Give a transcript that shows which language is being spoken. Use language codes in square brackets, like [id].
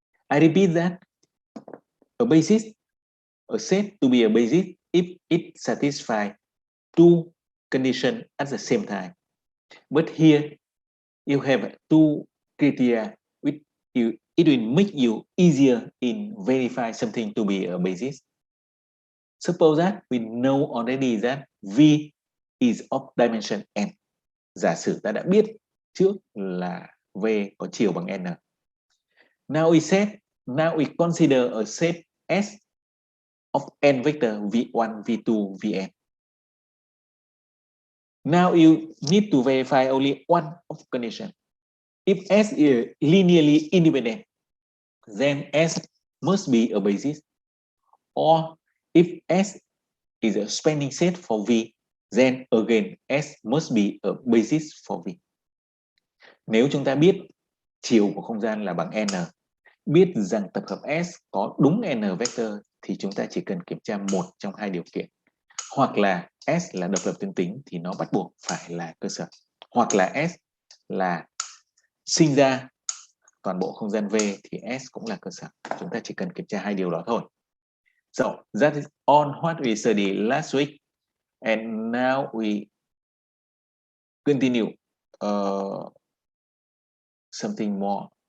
[en] I repeat that a set to be a basis if it satisfies two conditions at the same time. But here you have two criteria which it will make you easier in verify something to be a basis. Suppose that we know already that V is of dimension n. [vi] Giả sử ta đã biết trước là V có chiều bằng n. [en] Now we consider a set S of n vector V1, V2, Vn. Now you need to verify only one of condition. If S is linearly independent, then S must be a basis. Or if S is a spanning set for V, then again S must be a basis for V. [vi] Nếu chúng ta biết chiều của không gian là bằng n, biết rằng tập hợp S có đúng n vector thì chúng ta chỉ cần kiểm tra một trong hai điều kiện. Hoặc là S là độc lập tuyến tính thì nó bắt buộc phải là cơ sở. Hoặc là S là sinh ra toàn bộ không gian V thì S cũng là cơ sở. Chúng ta chỉ cần kiểm tra hai điều đó thôi. [en] So that is all what we studied last week, and now we continue something more.